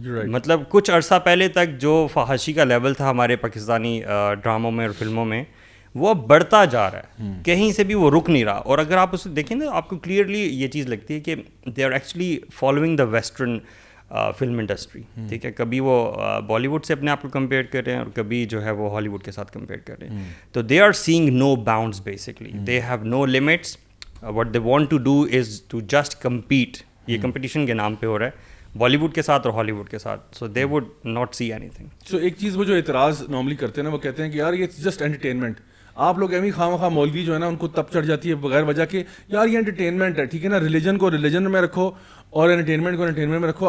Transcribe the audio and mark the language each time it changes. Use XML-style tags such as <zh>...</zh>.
<ur>مطلب کچھ عرصہ پہلے تک جو فحاشی کا لیول تھا ہمارے پاکستانی ڈراموں میں اور فلموں میں, وہ بڑھتا جا رہا ہے, کہیں سے بھی وہ رک نہیں رہا. اور اگر آپ اسے دیکھیں نا, آپ کو کلیئرلی یہ چیز لگتی ہے کہ</ur> <en>they are actually following the western film industry,</en> <ur>ٹھیک ہے, کبھی وہ بالی ووڈ سے اپنے آپ کو کمپیئر کر رہے ہیں اور کبھی جو ہے وہ ہالی ووڈ کے ساتھ کمپیئر کر رہے ہیں.</ur> <en>تو they are seeing no bounds, basically they have no limits. What they want to do is to just compete.</en> <ur>یہ کمپٹیشن کے نام پہ ہو رہا ہے بالی ووڈ کے ساتھ اور ہالی ووڈ کے ساتھ.</ur> <en>So they would not see anything.</en> <ur>سو ایک چیز وہ جو اعتراض نارملی کرتے ہیں نا, وہ کہتے ہیں کہ یار یہ جسٹ انٹرٹینمنٹ. آپ لوگ ایویں خواہ مخواہ مولوی جو ہے نا ان کو تب چڑھ جاتی ہے بغیر وجہ کہ یار یہ انٹرٹینمنٹ ہے, ٹھیک ہے نا, ریلیجن کو ریلیجن میں رکھو اور انٹرٹینمنٹ کو انٹرٹینمنٹ میں رکھو.</ur>